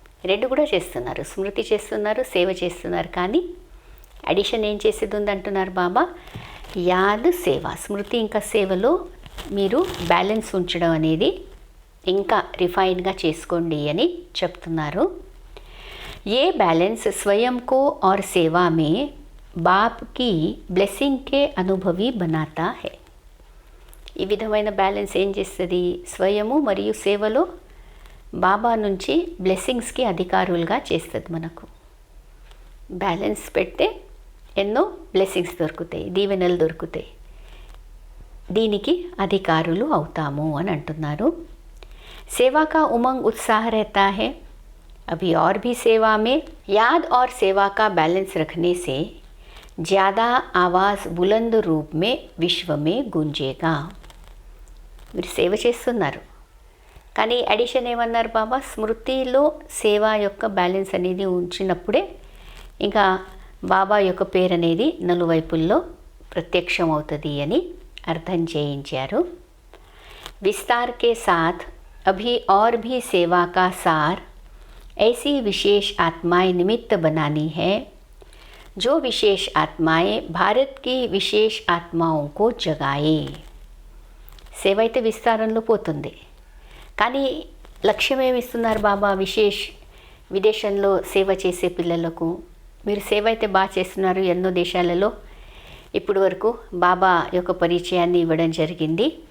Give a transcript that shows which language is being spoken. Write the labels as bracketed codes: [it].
[te] రెండు కూడా చేస్తున్నారు, స్మృతి చేస్తున్నారు, సేవ చేస్తున్నారు, కానీ అడిషన్ ఏం చేసేది ఉంది అంటున్నారు బాబా. యాద్ సేవ, స్మృతి ఇంకా సేవలో మీరు బ్యాలెన్స్ ఉంచడం అనేది ఇంకా రిఫైన్గా చేసుకోండి అని చెప్తున్నారు. [hi] ये बैलेंस स्वयं को और सेवा में बाप की ब्लेसिंग के अनुभवी बनाता है. [te] ఈ విధమైన బ్యాలెన్స్ ఏం చేస్తుంది, స్వయము మరియు సేవలో బాబా నుంచి బ్లెస్సింగ్స్కి అధికారులుగా చేస్తుంది. మనకు బ్యాలెన్స్ పెడితే ఎన్నో బ్లెస్సింగ్స్ దొరుకుతాయి, దీవెనలు దొరుకుతాయి, దీనికి అధికారులు అవుతాము అని అంటున్నారు. [hi] సేవా కా ఉమంగ్ उत्साह रहता है. अभी और भी सेवा में याद और सेवा का बैलेंस रखने से ज़्यादा आवाज़ बुलंद रूप में विश्व में गूंजेगा. [te] మీరు సేవ చేస్తున్నారు కానీ అడిషన్ ఏమన్నారు బాబా, స్మృతిలో సేవ యొక్క బ్యాలెన్స్ అనేది ఉంచినప్పుడే ఇంకా బాబా యొక్క పేరు అనేది నలువైపుల్లో ప్రత్యక్షం అవుతుంది అని అర్థం చేయించారు. [hi] विस्तार के साथ अभी और भी सेवा का सार ऐसी विशेष आत्माएं निमित्त बनानी है जो विशेष आत्माएं भारत की विशेष आत्माओं को जगाए. [te] సేవ అయితే విస్తారంలో పోతుంది కానీ లక్ష్యం ఏమి ఇస్తున్నారు బాబా, విదేశంలో సేవ చేసే పిల్లలకు మీరు సేవ అయితే బాగా చేస్తున్నారు. ఎన్నో దేశాలలో ఇప్పటి వరకు బాబా యొక్క పరిచయాన్ని ఇవ్వడం జరిగింది.